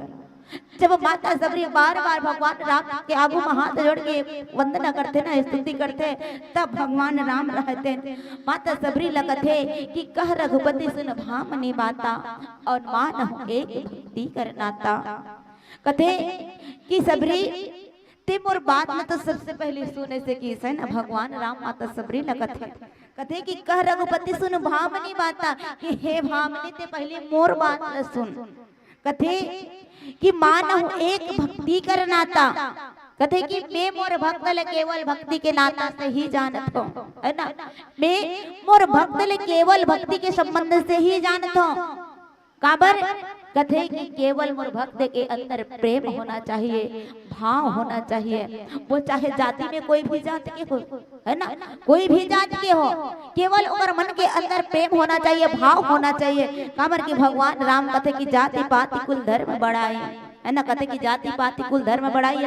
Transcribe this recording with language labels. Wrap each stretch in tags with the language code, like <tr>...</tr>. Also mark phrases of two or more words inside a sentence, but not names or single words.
<hne>जब माता सबरी बार बार भगवान राम के आगू में हाथ जोड़ के वंदना करते ना, स्तुति करते, तब भगवान राम रहते माता सबरी लगते कि</hne> <awa>कह रघुपति सुन भामनी बाता और मान एक भक्ति करनाता।</awa> <hne>कथे कि सबरी ते मोर बात में तो सबसे पहले सुने से की है ना भगवान राम माता सबरी लगत है। कथे कि</hne> <awa>कह रघुपति सुन भामनी बाता</awa> <hne>कि हे भामनी ते पहले मोर बात न सुन। कथे कि</hne> <awa>मानहु एक भक्ति कर नाता,</awa> <hne>कथे कि मैं मोर भक्त ले केवल भक्ति के नाता से ही जानत हूं, है ना, मैं मोर भक्त ले केवल भक्ति के संबंध से ही जानत हूं। काबर कथे कि केवल मोर भक्त के अंदर प्रेम होना चाहिए, भाव होना चाहिए, वो चाहे जाति में कोई भी जाति के हो, है ना, कोई भी जाति के हो, केवल उमर मन के अंदर प्रेम होना चाहिए, भाव होना चाहिए। काबर कि भगवान राम कथे कि</hne> <awa>जाति पाति कुल धर्म बढ़ाई,</awa> <hne>है ना, कथे कि</hne> <awa>जाति पाति कुल धर्म बढ़ाई</awa> <hne>है।</hne>